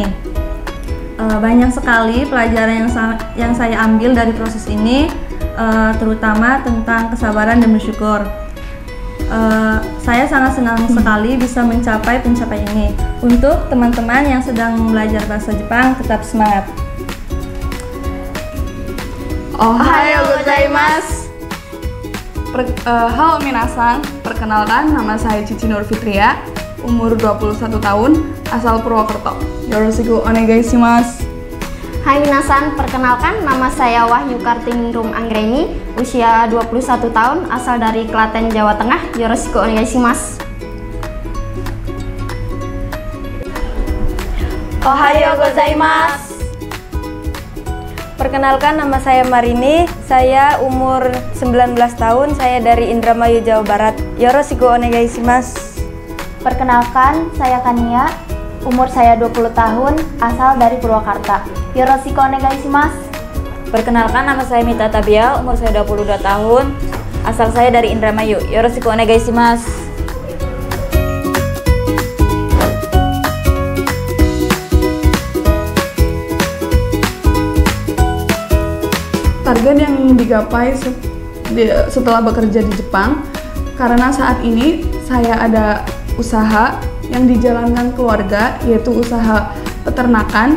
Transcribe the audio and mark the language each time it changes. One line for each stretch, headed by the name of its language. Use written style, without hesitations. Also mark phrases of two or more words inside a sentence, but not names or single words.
Indonesian: Banyak sekali pelajaran yang saya ambil dari proses ini, terutama tentang kesabaran dan bersyukur. Saya sangat senang sekali bisa mencapai pencapaian ini. Untuk teman-teman yang sedang belajar bahasa Jepang, tetap semangat.
Japanese: おはようございます.
Indonesian: Halo minasan, perkenalkan nama saya Cici Nur Fitria, umur 21 tahun, asal Purwokerto.
Japanese: よろしくお願いします.
Indonesian: Hai minasan, perkenalkan nama saya Wahyu Kartiningrum Anggreni, usia 21 tahun, asal dari Klaten, Jawa Tengah.
Japanese: よろしくお願いします. おはようございます.
Indonesian: Perkenalkan nama saya Marini, saya umur 19 tahun, saya dari Indramayu, Jawa Barat.
Japanese: よろしくお願いします.
Indonesian: Perkenalkan, saya Kania, umur saya 20 tahun, asal dari Purwakarta.
Japanese: よろしくお願いします.
Indonesian: Perkenalkan nama saya Mita Tabia, umur saya 22 tahun, asal saya dari Indramayu.
Japanese: よろしくお願いします.
Indonesian: Target yang digapai setelah bekerja di Jepang, karena saat ini saya ada usaha yang dijalankan keluarga, yaitu usaha peternakan.